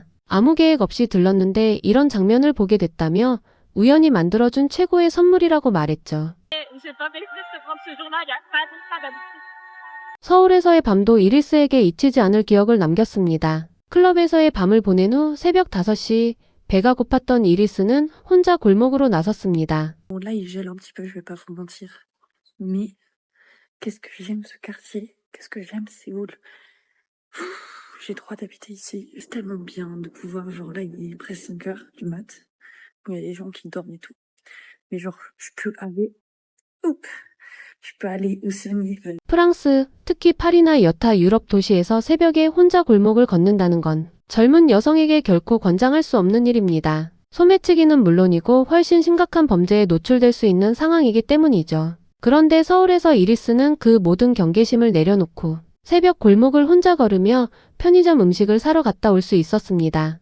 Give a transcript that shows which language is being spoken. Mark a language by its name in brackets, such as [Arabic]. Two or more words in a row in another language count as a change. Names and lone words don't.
[Korean] 아무 계획 없이 들렀는데 이런 장면을 보게 됐다며 우연히 만들어준 최고의 선물이라고 말했죠. 서울에서의 밤도 이리스에게 잊히지 않을 기억을 남겼습니다. 클럽에서의 밤을 보낸 후 새벽 5시 배가 고팠던 이리스는 혼자 골목으로 나섰습니다. [French] Bon, là, il gèle un petit peu, je vais pas vous mentir. Mais qu'est-ce que j'aime ce quartier. Qu'est-ce que j'aime Séoul. J'ai droit d'habiter ici. C'est tellement bien de pouvoir, genre là, il est presque 5h du mat. Il y a des gens qui dorment et tout. Mais genre, je peux aller où c'est mieux. [Korean] 프랑스, 특히 파리나 여타 유럽 도시에서 새벽에 혼자 골목을 걷는다는 건 젊은 여성에게 결코 권장할 수 없는 일입니다. 소매치기는 물론이고 훨씬 심각한 범죄에 노출될 수 있는 상황이기 때문이죠. 그런데 서울에서 이리스는 그 모든 경계심을 내려놓고 새벽 골목을 혼자 걸으며 편의점 음식을 사러 갔다 올 수 있었습니다.